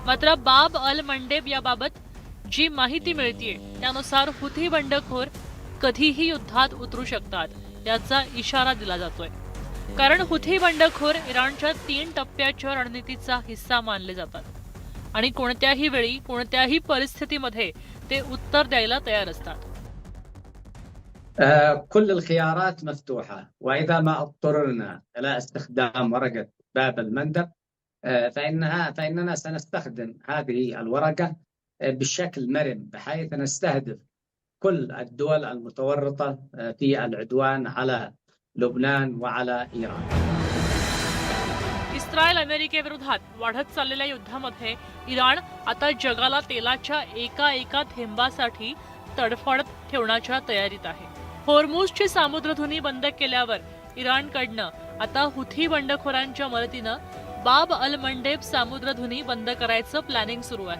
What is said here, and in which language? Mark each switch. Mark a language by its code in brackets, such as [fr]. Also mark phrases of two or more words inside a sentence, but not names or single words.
[mr] मात्र बाब अल मंडेब याबाबत जी माहिती मिळतीये त्यानुसार हुथी बंडखोर कधीही युद्धात उतरू शकतात याचा इशारा दिला जातोय। कारण हुथी बंडखोर इराणच्या 3 टप्प्याच्या रणनीतीचा हिस्सा मानले जातात आणि कोणत्याही वेळी कोणत्याही परिस्थितीमध्ये ते उत्तर द्यायला तयार असतात। [ar] كل الخيارات مفتوحة، وإذا ما اضطررنا إلى استخدام ورقة باب المندب فإننا سنستخدم هذه الورقة بشكل مرن بحيث نستهدف كل الدول المتورطة في العدوان على لبنان وعلى إيران. [mr] इस्रायल अमेरिकेविरोधात वाढत चाललेल्या युद्धामध्ये इराण आता जगाला तेलाच्या एका थेंबासाठी तडफडत ठेवण्याच्या तयारीत आहे। होर्मुझची समुद्रधुनी बंद केल्यावर इराणकडनं आता हुथी बंडखोरांच्या मदतीनं बाब अल मंडेब समुद्रधुनी बंद करायचं प्लॅनिंग सुरू आहे।